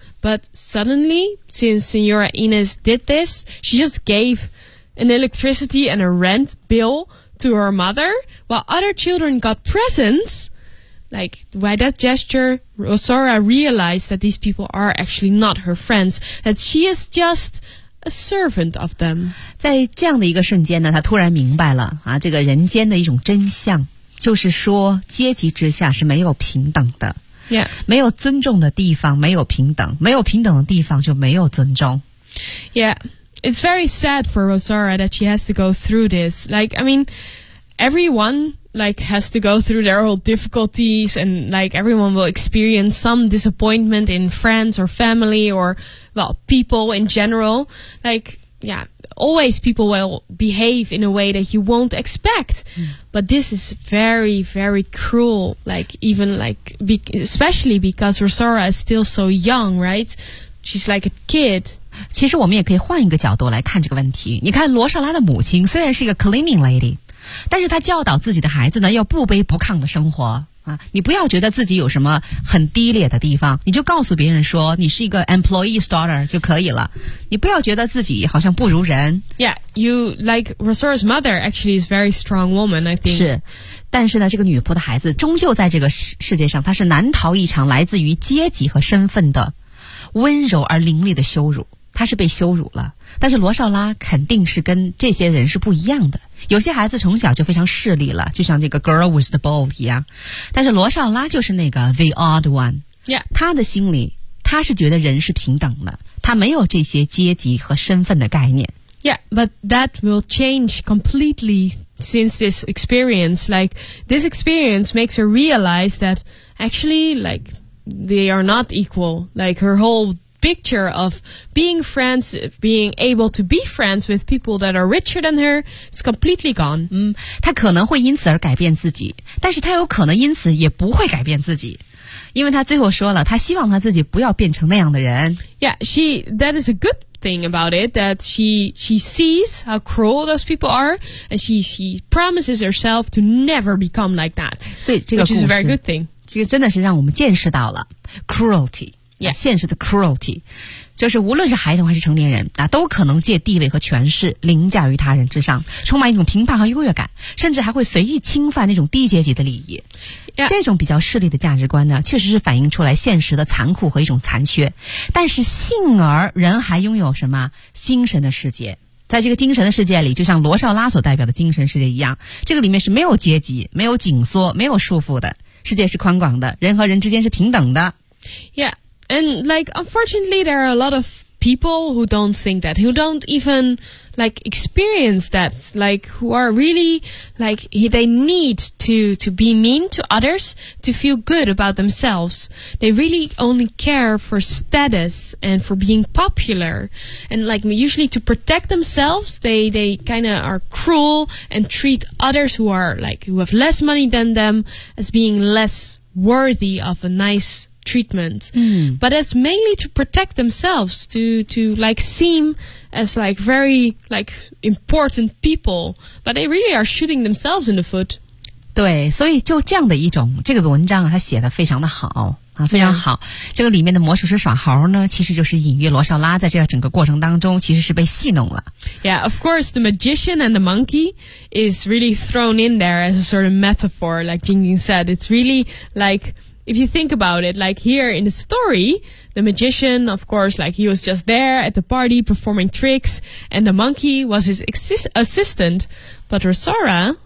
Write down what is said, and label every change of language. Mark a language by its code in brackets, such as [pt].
[en] But suddenly, since Senora Inez did this, she just gave an electricity and a rent bill to her mother, while other children got presents. Like, by that gesture, Rosora realized that these people are actually not her friends, that she is just... A servant of them. [zh] 在这样的一个瞬间呢，他突然明白了啊，这个人间的一种真相，就是说阶级之下是没有平等的。 [en] Yeah. [zh] 没有尊重的地方没有平等，没有平等的地方就没有尊重。 [en] Yeah, it's very sad for Rosora that she has to go through this. Like, I mean, everyone like has to go through their own difficulties, and like everyone will experience some disappointment in friends or family or well, people in general. Like, yeah, always people will behave in a way that you won't expect.、Mm. But this is very, very cruel, like, even, like, especially because Rosora is still so young, right? She's like a kid. [zh] 其实我们也可以换一个角度来看这个问题。你看罗莎拉的母亲虽然是一个 [en] cleaning lady, [zh] 但是她教导自己的孩子呢要不卑不亢的生活。啊，你不要觉得自己有什么很低劣的地方，你就告诉别人说你是一个 [en] employee's daughter [zh] 就可以了。你不要觉得自己好像不如人。 [en] Yeah, you like Rosora's mother actually is a very strong woman, I think. [zh] 是，但是呢，这个女仆的孩子终究在这个世界上，她是难逃一场来自于阶级和身份的温柔而凌厉的羞辱。她是被羞辱了，但是罗绍拉肯定是跟这些人是不一样的。有些孩子从小就非常势利了，就像这个 [en] girl with the ball [zh] 一样，但是罗绍拉就是那个 [en] the odd one。 Yeah. [zh] 他的心里，他是觉得人是平等的，他没有这些阶级和身份的概念。 [en] Yeah, but that will change completely since this experience. Like, this experience makes her realize that actually, like, they are not equal. Like, her whole picture of being friends, being able to be friends with people that are richer than her is completely gone. [zh] 嗯，她可能会因此而改变自己，但是她有可能因此也不会改变自己，因为她最后说了，她希望她自己不要变成那样的人。 [en] Yeah, she, that is a good thing about it, that she sees how cruel those people are, and she promises herself to never become like that. [zh] 所以这个故事 [en] which is a very good thing. [zh] 这个真的是让我们见识到了 cruelty. [en] Yeah. [zh] 现实的 cruelty 就是无论是孩童还是成年人、啊、都可能借地位和权势凌驾于他人之上，充满一种评判和优越感，甚至还会随意侵犯那种低阶级的利益、 [en] yeah. [zh] 这种比较势利的价值观呢，确实是反映出来现实的残酷和一种残缺，但是幸而人还拥有什么精神的世界，在这个精神的世界里，就像罗绍拉所代表的精神世界一样，这个里面是没有阶级，没有紧缩，没有束缚的，世界是宽广的，人和人之间是平等的。 [en] Yeah. And, like, unfortunately, there are a lot of people who don't think that, who don't even, like, experience that, like, who are really, like, they need to be mean to others to feel good about themselves. They really only care for status and for being popular. And, like, usually to protect themselves, they kind of are cruel and treat others who are, like, who have less money than them as being less worthy of a nice treatment. But it's mainly to protect themselves, to like seem as like very like important people. But they really are shooting themselves in the foot. [zh] 对，所以就这样的一种，这个文章啊，它写得非常的好。啊，非常好。这个里面的魔术师耍猴呢，其实就是隐喻罗少拉在这整个过程当中其实是被戏弄了。 [en] Yeah, of course, the magician and the monkey is really thrown in there as a sort of metaphor, like Jingjing said. It's really like, if you think about it, like here in the story, the magician, of course, like he was just there at the party performing tricks, and the monkey was his assistant, but Rosara...